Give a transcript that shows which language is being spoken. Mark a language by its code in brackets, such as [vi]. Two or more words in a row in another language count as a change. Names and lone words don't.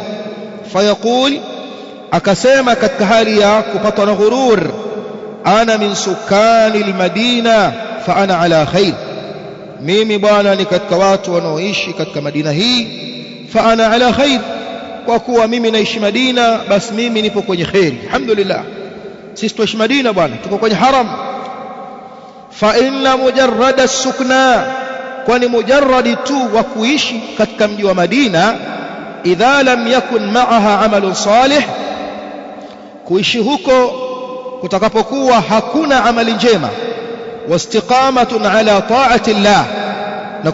[sw] Fayaqul, akasema katika hali ya kupatwa na ghurur, [ar] أنا من سكان المدينة فأنا على خير, [sw] mimi bwana ni katika watu wanaoishi katika Madina hii, [ar] فأنا على خير, [sw] kwa kuwa mimi naishi Madina basi mimi nipo kwenye khairi, alhamdulillah. Sisi tuishi Madina bwana, tuko kwenye haram. [ar] فإن مجرد السكنى, [sw] kwani mujarradi tu wa kuishi katika mji wa Madina, [ar] إذا لم يكن معها عمل صالح, [sw] kuishi huko kutakapokuwa hakuna amali njema, [ar] واستقامة على طاعة الله, [sw] na